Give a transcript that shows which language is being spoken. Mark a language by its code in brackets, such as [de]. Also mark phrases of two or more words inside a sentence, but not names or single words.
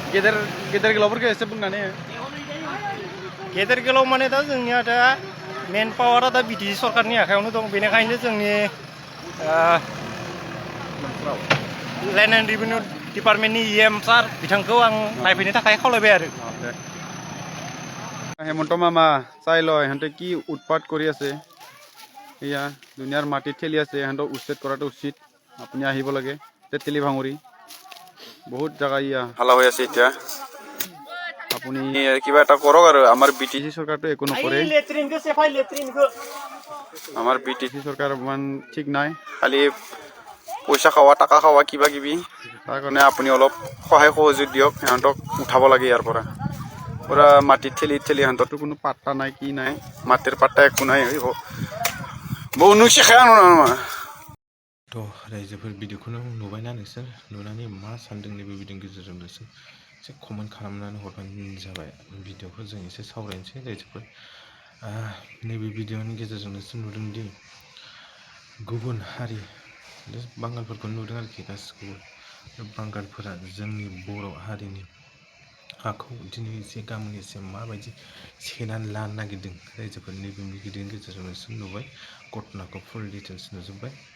[brx] गेदेर गोलावफोरखौ एसे बुंनानै गेदेर गोलाव माने दा जोंनिया दा मेन पावारा दा BTC सरकारनि आखायावनो दं बेनिखायनो जोंनि लेन्ड एन्ड रेभिनिउ डिपार्टमेन्टनि EM सार बिथांखौ आं नायफैनो थाखाय खावलायबाय आरो [as] হেমন্ত মামা চাই লয় সিহঁতে কি উৎপাত কৰি আছে এয়া দুনিয়াৰ মাটিত ঠেলি আছে সিহঁতক উচ্ছেদ কৰাটো উচিত আপুনি আহিব লাগে তেলিবাংগুৰি বহুত জাগা ইয়া হালা হৈ আছে এতিয়া আপুনি কিবা এটা কৰক আৰু আমাৰ BTC চৰকাৰটো একো নকৰে আমাৰ BTC চৰকাৰ ইমান ঠিক নাই খালি পইচা খাওয়া টাকা খাওয়া কিবা কিবি তাৰ কাৰণে আপুনি অলপ সহায় সহযোগ দিয়ক সিহঁতক উঠাব লাগে ইয়াৰ পৰা পুরা মাটি ঠেলি সিহঁতৰতো কোনো পাত্তা নাই কি নাই মাটিৰ পাত্তা একো নাই বহু শিখাया [brx] थ' रायजोफोर भिडिअखौनो नुबायना नोंसोर नुनानै मा सानदों नैबे भिडिअनि गेजेरजों नोंसोर एसे कमेन्ट खालामनानै हरबानो जाबाय भिडिअखौ जों एसे सावरायनोसै रायजोफोर नैबे भिडिअनि गेजेरजों नोंसोर नुदोंदि गुबुन हारि बांगालफोरखौ नुदों आरोखि गासिखौबो बांगालफोरा जोंनि बर' हारिनि हाखौ दिनै एसे गाबोन एसे माबायदि सेनानै लानो नागिरदों रायजोफोर नैबे भिडिअनि गेजेरजों नोंसोर नुबाय घटनाखौ [en] full details [brx] नुजोब्बाय